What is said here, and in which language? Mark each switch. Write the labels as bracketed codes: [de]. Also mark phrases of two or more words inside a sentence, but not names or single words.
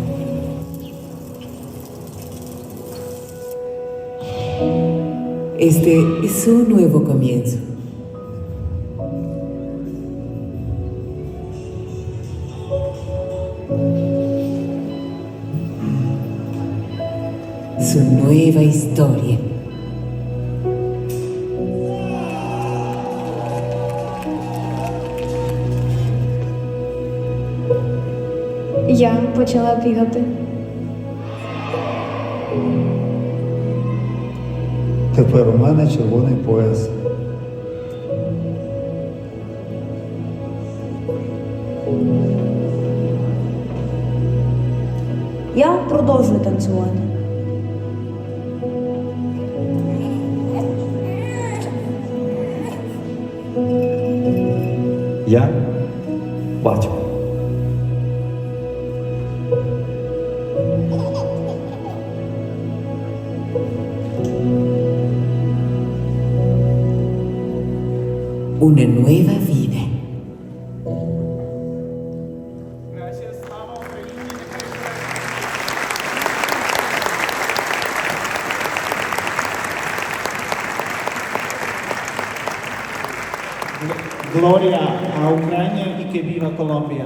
[es] Este es un nuevo comienzo. Su nueva historia. [uk] Я почала бігати. Тепер у мене червоний пояс. Я продовжую танцювати. Я батько. [es] Una nueva vida. Gloria a Ucrania y que viva Colombia.